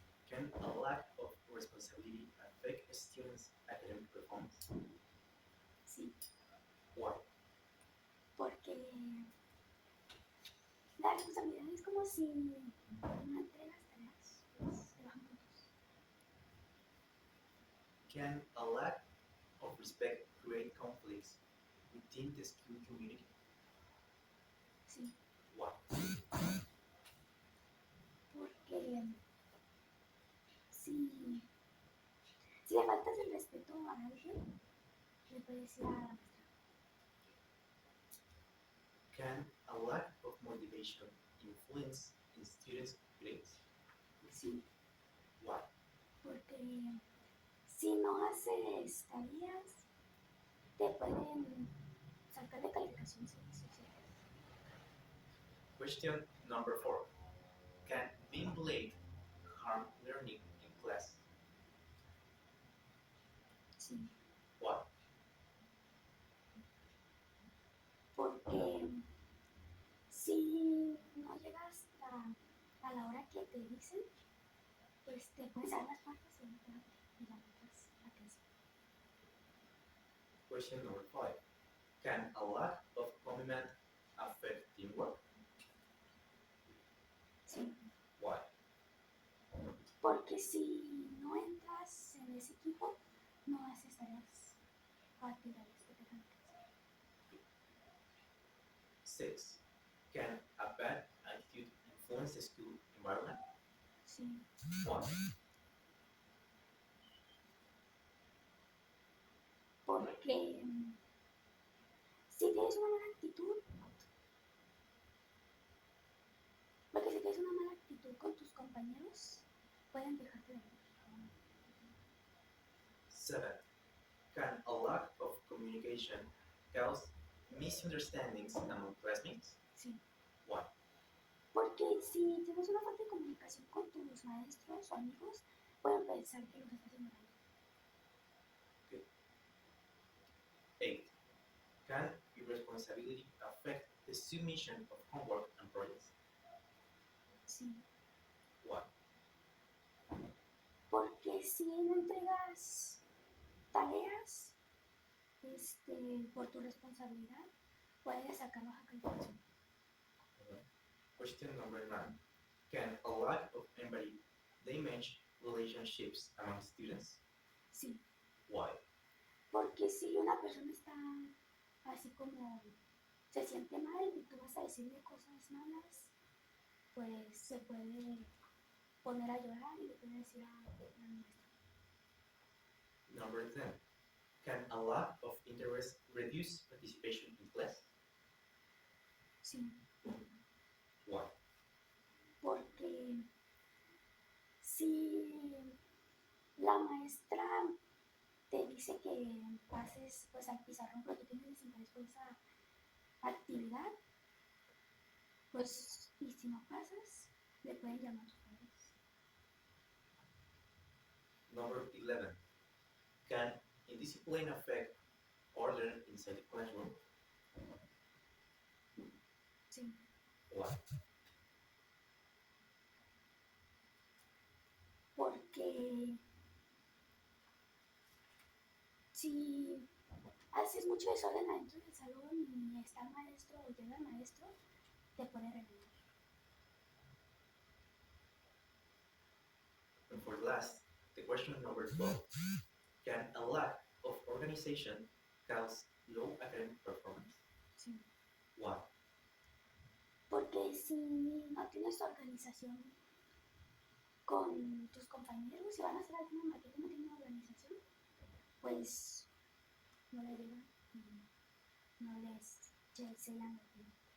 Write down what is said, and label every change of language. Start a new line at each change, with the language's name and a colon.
English: Can a lack of responsibility affect a student's academic performance?
Spanish: Sí,
English: Why?
Spanish: porque la responsabilidad es como si no entregas tareas, pues te bajan puntos.
English: Can a lack of respect create conflicts within the school community?
Spanish: Sí,
English: Why?
Spanish: porque si, si le faltas el respeto a alguien, le puedes decir a la maestra.
English: Can a lack of motivation influence in students' grades?
Spanish: Sí,
English: Why?
Spanish: porque si no haces tareas, te pueden sacar de calificaciones sociales.
English: Question number four. Can being late harm learning in class?
Spanish: Sí,
English: Why?
Spanish: porque si no llegas a la hora que te dicen, pues te pueden sacar las patas y lamentas la clase.
English: Question number five. Can a lack of commitment affect teamwork?
Spanish: Sí,
English: Why?
Spanish: porque si no entras en ese equipo, no haces tareas o actividades que te dejan en clase.
English: Six. Can a bad attitude influence the school environment?
Spanish: Sí,
English: Why?
Spanish: porque si tienes una mala actitud, porque si tienes una mala actitud con tus compañeros, pueden dejarte de ver.
English: Seven. Can a lack of communication cause misunderstandings among classmates?
Spanish: Sí,
English: Why?
Spanish: porque si tienes una falta de comunicación con tus maestros o amigos, pueden pensar que los estás ignorando.
English: Eight. Can irresponsibility affect the submission of homework and projects?
Spanish: Sí,
English: Why?
Spanish: porque si no entregas tareas por tu responsabilidad, puedes sacar baja calificación.
English: Question number nine. Can a lack of empathy damage relationships among students?
Spanish: Sí,
English: Why?
Spanish: porque si una persona está así como se siente mal y tú vas a decirle cosas malas, pues se puede poner a llorar y le puede decir a la maestra.
English: Number 10. Can a lack of interest reduce participation in class?
Spanish: Sí,
English: Why?
Spanish: porque si la maestra te dice que pases pues al pizarrón, pero tú tienes desinterés por esa actividad, pues y si no pasas, le pueden llamar a tus padres.
English: Number 11. Can indiscipline affect order inside the classroom?
Spanish: Sí,
English: Why?
Spanish: porque si haces mucho desorden adentro del salón y está el maestro o llega el maestro, te puede regañar.
English: And for last, the question number 12. Can a lack of organization cause low academic performance?
Spanish: Sí.
English: Why?
Spanish: Porque si no tienes organización con tus compañeros, si van a hacer alguna maqueta y no tienen organización, pues no le llegan y no les sellan el tiempo.